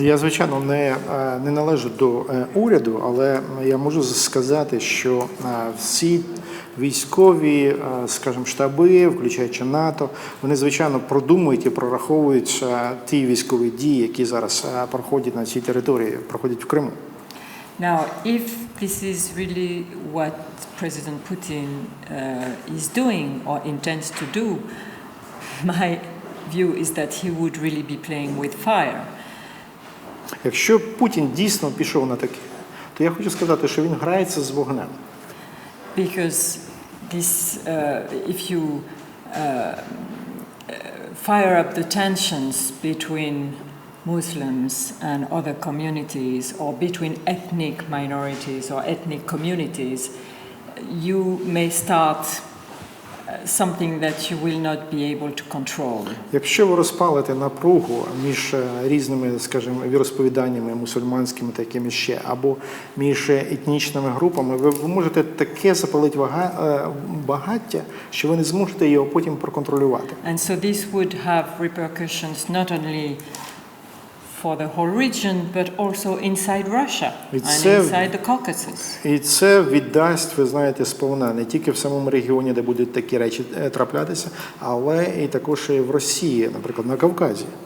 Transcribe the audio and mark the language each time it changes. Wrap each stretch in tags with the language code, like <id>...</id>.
<uk>Я, звичайно, не належу до уряду, але я можу сказати, що всі військові, скажімо, штаби, включаючи НАТО, вони, звичайно, продумують і прораховують ті військові дії, які зараз проходять на цій території, проходять в Криму.</uk> <en>Now, if this is really what President Putin is doing or intends to do, my view is that he would really be playing with fire.</en> <uk>Якщо Путін дійсно пішов на таке, то я хочу сказати, що він грається з вогнем.</uk> <en>Because this, if you fire up the tensions between Muslims and other communities, or between ethnic minorities or ethnic communities, you may start something that you will not be able to control.</en> <uk>Якщо ви розпалите напругу між різними, скажімо, віросповіданнями мусульманськими та якими ще, або між етнічними групами, ви можете таке запалити багаття, що ви не зможете його потім проконтролювати.</uk> <en>And so this would have repercussions not only for the whole region, but also inside Russia and inside the Caucasus.</en> <uk>І це віддасть, ви знаєте, сповна не тільки в самому регіоні, де будуть такі речі траплятися, але і також і в Росії, наприклад, на Кавказі.</uk>